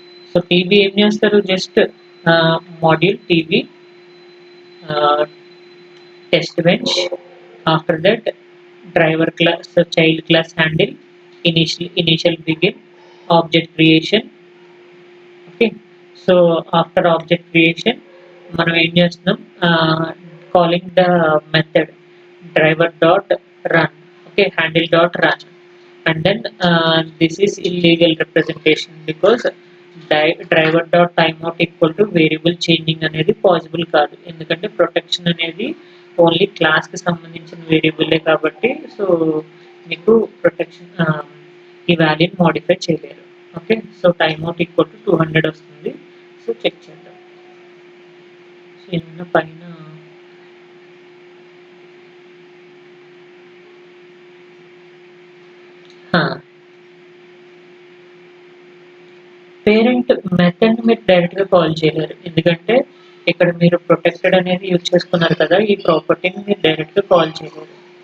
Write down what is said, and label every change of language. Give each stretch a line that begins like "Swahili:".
English: so TV
Telugu: ఏం చేస్తారు,
English: Just module TV test bench, after that driver class, child class handle, initial begin, object creation. Okay, so after object creation
Telugu: మనం ఏం చేస్తున్నాం,
English: Calling the method driver dot run. Okay, handle dot run, and then this is illegal representation because driver dot timeout equal to variable changing
Telugu: అనేది possible కాదు, ఎందుకంటే protection అనేది only class కి సంబంధించిన వేరియబుల్లే కాబట్టి. సో మీకు ప్రొటెక్షన్ ఈ వాల్యూని మోడిఫై చేయలేరు.
English: okay, so timeout equal to 200
Telugu: వస్తుంది.
English: so check
Telugu: చేద్దాం. సో ఏమైనా పైన పేరెంట్ మెథడ్ మీరు డైరెక్ట్ గా కాల్ చేయలేరు, ఎందుకంటే ఇక్కడ మీరు ప్రొటెక్టెడ్ అనేది యూజ్ చేసుకున్నారు కదా, ఈ ప్రాపర్టీని మీరు డైరెక్ట్ గా కాల్ చేయలేరు.